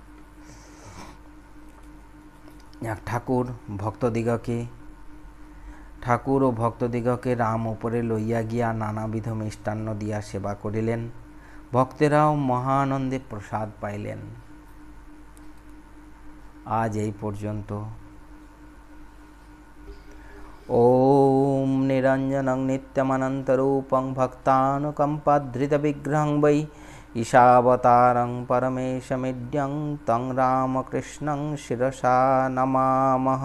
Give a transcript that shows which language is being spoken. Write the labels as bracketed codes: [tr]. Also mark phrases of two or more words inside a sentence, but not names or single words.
[bn] ঠাকুর ও ভক্তদিগকে রাম উপরে লইয়া গিয়া নানাবিধ মিষ্টান্ন দিয়া সেবা করিলেন। ভক্তেরাও মহানন্দে প্রসাদ পাইলেন। আজ এই পর্যন্ত। [sa] ওম নিরঞ্জনং নিত্যমনন্তরূপং ভক্তানুকম্পাধৃতবিগ্রহং বৈ ঈশাবতারং পরমেশমিদ্যং তং রামকৃষ্ণং শিরসা নমামঃ।